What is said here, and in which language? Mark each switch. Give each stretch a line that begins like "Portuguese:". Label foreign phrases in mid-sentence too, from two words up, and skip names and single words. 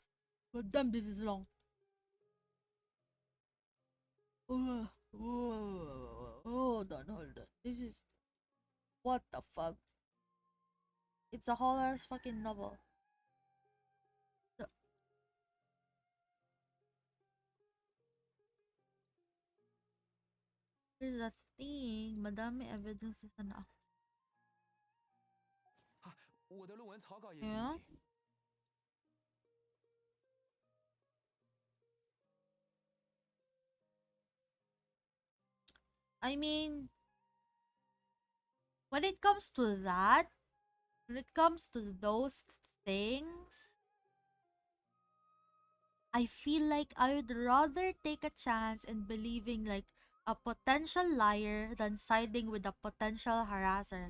English: God damn, this is long. Hold on. This is... What the fuck? It's a whole ass fucking novel. Here's the thing.
Filipino: Madami evidences na ako.
Chinese: 我的论文草稿也行不
English: Yeah.
Chinese: 行？
English: I mean, when it comes to that, when it comes to those things, I feel like I would rather take a chance in believing like a potential liar than siding with a potential harasser.